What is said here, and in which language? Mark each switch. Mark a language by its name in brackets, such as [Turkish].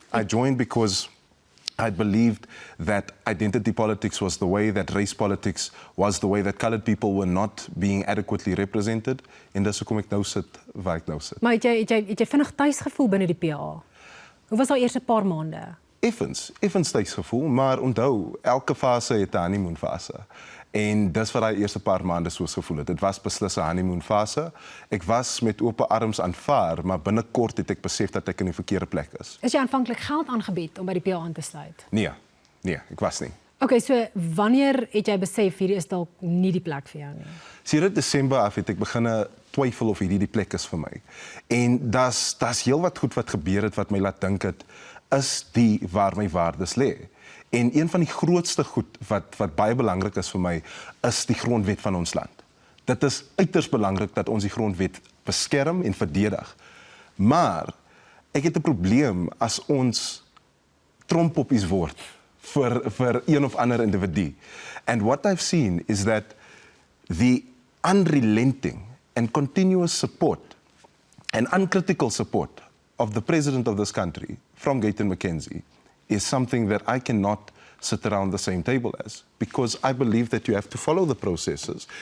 [English] I joined because I believed that identity politics was the way, that race politics was the way, that colored people were not being adequately represented. [Afrikaans] En dis hoekom ek nou sit waar ek nou sit. Maar het jy vinnig tuis gevoel binne die PA? Hoe was al eers 'n paar maande? Effens tuis gevoel, maar onthou, elke fase het 'n honeymoon fase. En dis wat daai eerste paar maande soos gevoel het. Dit was beslis 'n honeymoon fase. Ek was met oop arms aanvaar, maar binnekort het ek besef dat ek in die verkeerde plek is. Is jy aanvanklik geld aangebied om by die PA aan te sluit? Nee, ek was nie. Okay, so wanneer het jy besef hierdie is dalk nie die plek vir jou nie? Sedert Desember af het ek begin twyfel of hierdie die plek is vir my. En das heelwat goed wat gebeur het wat my laat dink het, is die waar my waardes lê. En een van die grootste goed wat baie belangrik is vir my, is die grondwet van ons land. Dit is uiters belangrik dat ons die grondwet beskerm en verdedig. Maar ek het 'n probleem as ons trompoppies word vir een of ander individu. [English] And what I've seen is that the unrelenting and continuous support and uncritical support of the president of this country from Gayton McKenzie is something that I cannot sit around the same table as, because I believe that you have to follow the processes.